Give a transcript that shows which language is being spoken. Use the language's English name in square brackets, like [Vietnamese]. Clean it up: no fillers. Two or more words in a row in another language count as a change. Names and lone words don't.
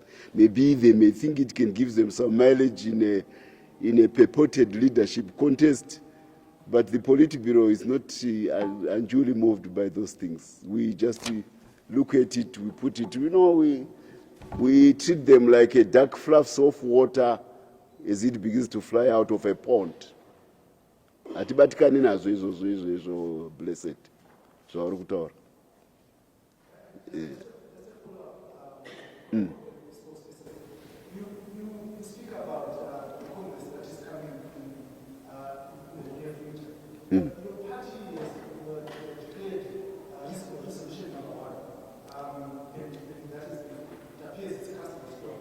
[English] Maybe they may think it can give them some mileage in a purported leadership contest. But the Politburo is not unduly moved by those things. We just look at it, we put it, you know, we treat them like a duck fluffs off water as it begins to fly out of a pond. [Shona] Atibatikani nazo izo blessed. So kutaura. [English] You speak about the Congress that is coming in the near future. Your party has declared resolution number 1, and that is, it appears it's cast in stone.